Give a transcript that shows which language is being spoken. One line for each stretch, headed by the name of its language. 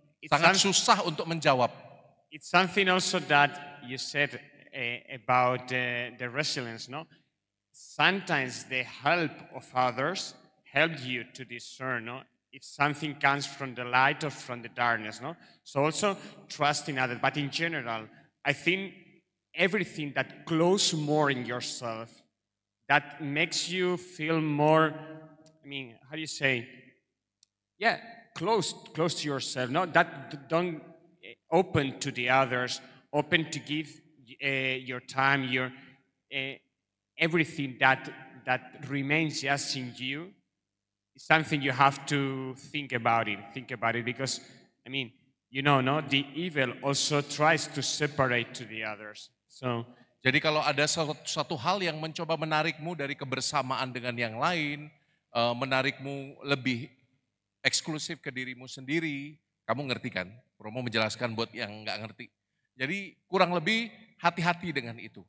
Indonesian: sangat susah untuk menjawab.
English: It's something also that you said about the resilience, no? Sometimes the help of others help you to discern, no? If something comes from the light or from the darkness, no? So also trust in others, but in general, I think everything that close more in yourself, that makes you feel more, how do you say? Yeah, close to yourself, no? That don't open to the others, open to give your time, your everything that remains just in you. Is something you have to think about it because, no, the evil also tries to separate to the others. So
Indonesian: Jadi kalau ada suatu hal yang mencoba menarikmu dari kebersamaan dengan yang lain, menarikmu lebih eksklusif ke dirimu sendiri, kamu ngerti kan? Romo menjelaskan buat yang nggak ngerti. Jadi kurang lebih hati-hati dengan itu.